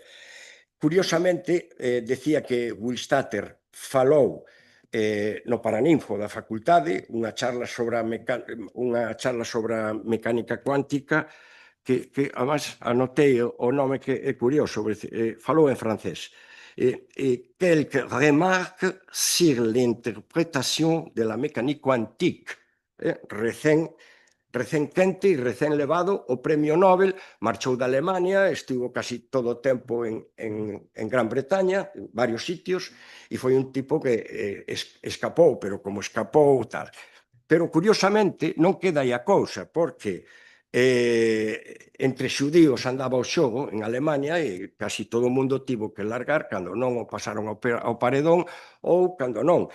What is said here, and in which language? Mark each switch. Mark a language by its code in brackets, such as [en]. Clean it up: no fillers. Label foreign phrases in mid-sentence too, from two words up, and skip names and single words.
[gl] Curiosamente, decía que Willstatter falou no Paraninfo da facultade, unha charla sobre a mecánica cuántica, que además anotei o nome, que é curioso, falou en francés. [fr] Quelques remarques sur l'interprétation de la mécanique quantique. [gl] Recén quente e recén levado o Premio Nobel, marchou da Alemania, estivo casi todo o tempo en Gran Bretaña, en varios sitios, e foi un tipo que escapou, pero como escapou tal. Pero, curiosamente, non queda aí a cousa, porque entre xudíos andaba o xogo en Alemania e casi todo o mundo tivo que largar cando non o pasaron ao paredón ou cando non.